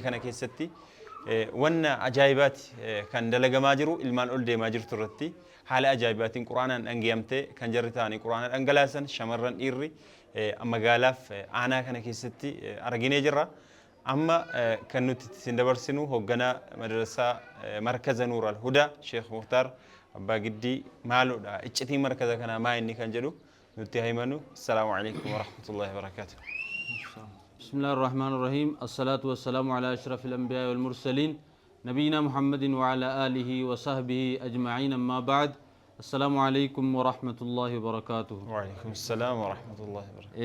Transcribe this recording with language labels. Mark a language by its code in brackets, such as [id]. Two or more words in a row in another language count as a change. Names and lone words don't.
[om] kana keessatti wanna ajaa'ibaati kan dalagamaa jiru ilmaan ol deemaa jirtu irratti haala ajaa'ibaatiin quraanaan dhangiyamtee kan jarri ta'anii quraana dhangalaasan shamarran dhiirri magaalaaf aanaa kana keessatti arginee jirra amma kan nuti isin dabarsinu hoogganaa madrasaa markaza Nuurul Hudaa Sheekh Muktaar Abbaa Giddii maaludha iccitii markaza kanaa maa inni kan jedhu nuti himanu [ar] السلام عليكم ورحمة الله وبركاته بسم الله الرحمن الرحيم الصلاة والسلام على أشرف الأنبياء والمرسلين نبينا محمد وعلى آله وصحبه أجمعين أما بعد السلام عليكم ورحمة الله وبركاته وعليكم السلام ورحمة الله وبركاته